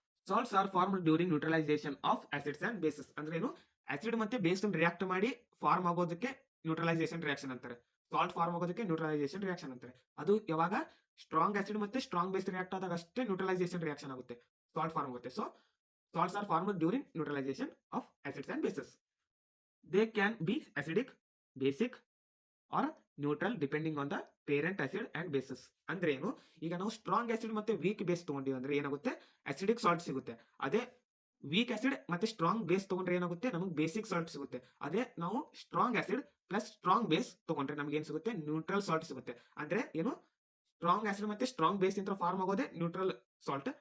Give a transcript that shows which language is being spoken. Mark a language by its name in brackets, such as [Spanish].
[English] Salts are form during neutralization of acids and bases. [Kannada] ಅಂದ್ರೆ ಏನು, acid ಮತ್ತೆ base react ಮಾಡಿ ಫಾರ್ಮ್ ಆಗೋದಕ್ಕೆ ನ್ಯೂಟ್ರಲೈಸೇಷನ್ ರಿಯಾಕ್ಷನ್ ಅಂತಾರೆ. ಸಾಲ್ಟ್ ಫಾರ್ಮ್ ಆಗೋದಕ್ಕೆ ನ್ಯೂಟ್ರಲೈಸೇಷನ್ ರಿಯಾಕ್ಷನ್ ಅಂತಾರೆ. ಅದು ಯಾವಾಗ ಸ್ಟ್ರಾಂಗ್ ಆಸಿಡ್ ಮತ್ತೆ ಸ್ಟ್ರಾಂಗ್ ಬೇಸ್ ರಿಯಾಕ್ಟ್ ಆದಾಗ ಅಷ್ಟೇ ನ್ಯೂಟ್ರಲೈಸೇಷನ್ ರಿಯಾಕ್ಷನ್ ಆಗುತ್ತೆ, ಸಾಲ್ಟ್ ಫಾರ್ಮ್ ಆಗುತ್ತೆ. [English] So salts are formed during neutralization of acids and bases. They can be acidic, basic or neutral depending on the parent acid and bases. [Kannada] ಅಂದ್ರೆ ಏನು, ಈಗ ನಾವು strong acid ಮತ್ತೆ weak base ತಗೊಂಡಿವಿ ಅಂದ್ರೆ ಏನಾಗುತ್ತೆ, acidic salt ಸಿಗುತ್ತೆ. ಅದೇ ವೀಕ್ ಆಸಿಡ್ ಮತ್ತೆ ಸ್ಟ್ರಾಂಗ್ ಬೇಸ್ ತಗೊಂಡ್ರೆ ಏನಾಗುತ್ತೆ, ನಮಗೆ ಬೇಸಿಕ್ ಸಾಲ್ಟ್ ಸಿಗುತ್ತೆ. ಅದೇ ನಾವು strong acid plus strong base ತಗೊಂಡ್ರೆ ನಮ್ಗೆ ಏನ್ ಸಿಗುತ್ತೆ, ನ್ಯೂಟ್ರಲ್ ಸಾಲ್ಟ್ ಸಿಗುತ್ತೆ. ಅಂದ್ರೆ ಏನು, ಸ್ಟ್ರಾಂಗ್ ಆಸಿಡ್ ಮತ್ತೆ ಸ್ಟ್ರಾಂಗ್ ಬೇಸ್ ಇಂದ ಫಾರ್ಮ್ ಆಗೋದೇ ನ್ಯೂಟ್ರಲ್ ಸಾಲ್ಟ್.